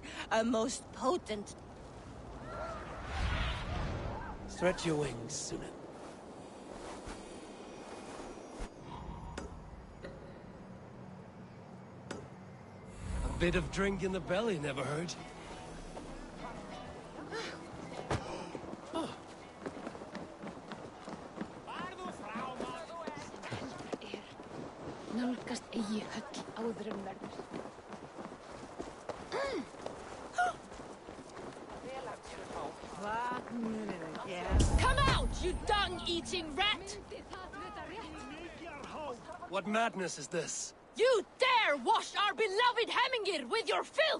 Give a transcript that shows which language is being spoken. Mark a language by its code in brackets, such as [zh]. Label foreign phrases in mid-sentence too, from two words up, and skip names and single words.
[en] A most potent... Stretch your wings, Sunan. A bit of drink in the belly never hurt. [is] Nálgast eigi höll áður en verður. [en] Come out, you dung-eating rat! What madness is this? You dare wash our beloved Hemingir with your filth!